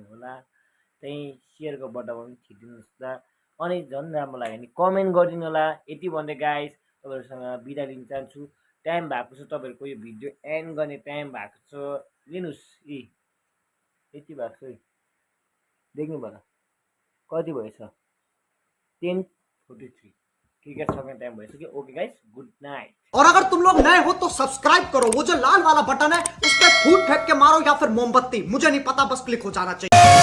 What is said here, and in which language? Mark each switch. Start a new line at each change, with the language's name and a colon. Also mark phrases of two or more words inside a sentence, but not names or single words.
Nepali: होला त्यहीँ सेयरको बटनमा पनि थिचिदिनुहोस् त अनि झन् राम्रो लाग्यो भने कमेन्ट गरिदिनु होला यति भन्दै गाइस तपाईँहरूसँग बिदा लिन चाहन्छु टाइम भएको छ तपाईँहरूको यो भिडियो एन्ड गर्ने टाइम भएको छ लिनुहोस् यति भएको छ है देख्नु भयो कति भएछ 10:43 क्रिकेट सक्ने टाइम भइसक्यो
English: okay guys good night
Hindi: और अगर तुम लोग नए हो तो सब्सक्राइब करो वो जो लाल वाला बटन है उस पर फूट फेंक के मारो या फिर मोमबत्ती मुझे नहीं पता बस क्लिक हो जाना चाहिए